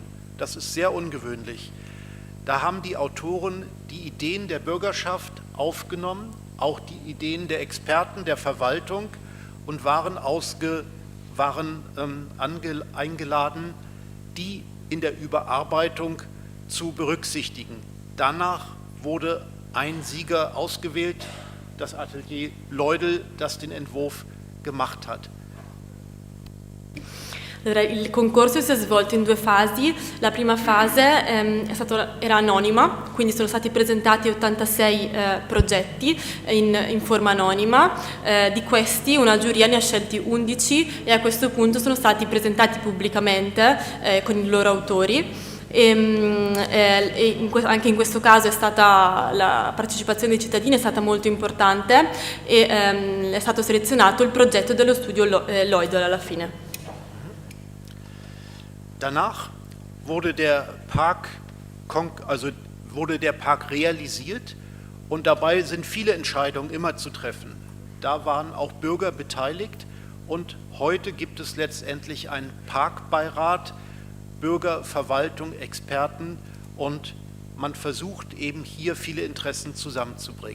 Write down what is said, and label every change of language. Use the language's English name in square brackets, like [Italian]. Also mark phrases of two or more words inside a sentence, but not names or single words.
[German] Das ist sehr ungewöhnlich. Da haben die Autoren die Ideen der Bürgerschaft aufgenommen, auch die Ideen der Experten, der Verwaltung, und waren eingeladen, die in der Überarbeitung zu berücksichtigen. Danach wurde ein Sieger ausgewählt, das Atelier Leudel, das den Entwurf gemacht hat. [Italian] Allora, il concorso si è svolto in due fasi. La prima fase era anonima, quindi sono stati presentati 86 progetti in forma anonima. Di questi una giuria ne ha scelti 11 e a questo punto sono stati presentati pubblicamente con i loro autori. Anche in questo caso la partecipazione dei cittadini è stata molto importante e è stato selezionato il progetto dello studio Leudel alla fine. [German] Danach wurde der Park realisiert, und dabei sind viele Entscheidungen immer zu treffen. Da waren auch Bürger beteiligt, und heute gibt es letztendlich einen Parkbeirat, Bürger, Verwaltung, Experten, und man versucht eben hier viele Interessen zusammenzubringen.